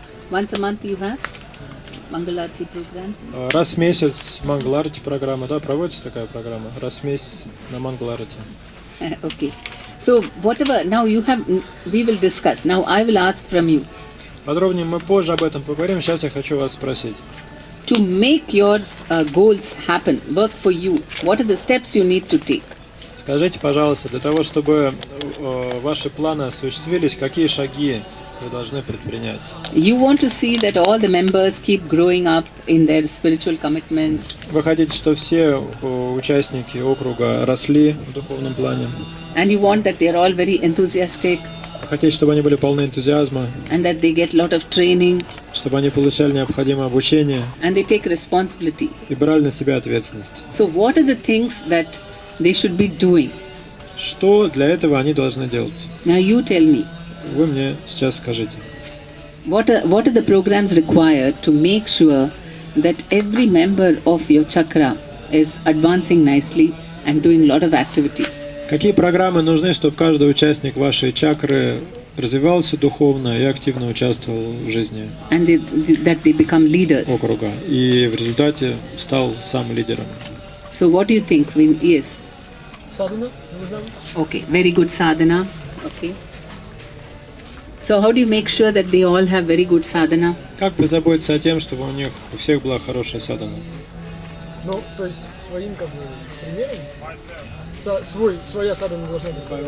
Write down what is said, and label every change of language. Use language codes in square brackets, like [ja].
[en] Once a month you have Mangalarti programs? [ru] Раз в месяц Мангаларти программа, да, проводится такая программа, раз в месяц на Мангаларти. [en] Okay. So whatever, now we will discuss. Now I will ask from you. [ru] Подробнее мы позже об этом поговорим. Сейчас я хочу вас спросить. [en] To make your goals happen, work for you, what are the steps you need to take? [ru] Скажите, пожалуйста, для того, чтобы ваши планы осуществились, какие шаги вы должны предпринять? [en] You want to see that all the members keep growing up in their spiritual commitments. [ru] Вы хотите, что все участники округа росли в духовном плане? [en] And you want that they are all very enthusiastic. [ru] Вы хотите, чтобы они были полны энтузиазма? [en] And that they get a lot of training. [ru] Чтобы они получали необходимое обучение. [en] And they take responsibility. [ru] И брали на себя ответственность. [en] So what are the things that they should be doing? [ru] Что для этого они должны делать? [en] Now you tell me. [ru] Вы мне сейчас скажите. [en] What are the programs required to make sure that every member of your chakra is advancing nicely and doing a lot of activities? [ru] Какие программы нужны, чтобы каждый участник вашей чакры развивался духовно и активно участвовал в жизни [en] and that they become leaders. [ru] Округа и в результате стал сам лидером? [en] So what do you think? Yes. Sadhana. Okay, very good sadhana. Okay. So how do you make sure that they all have very good sadhana? [ru] Как позаботиться о тем, чтобы у них у всех была хорошая садхана? Ну, то есть своим примером, своя садхана должна быть.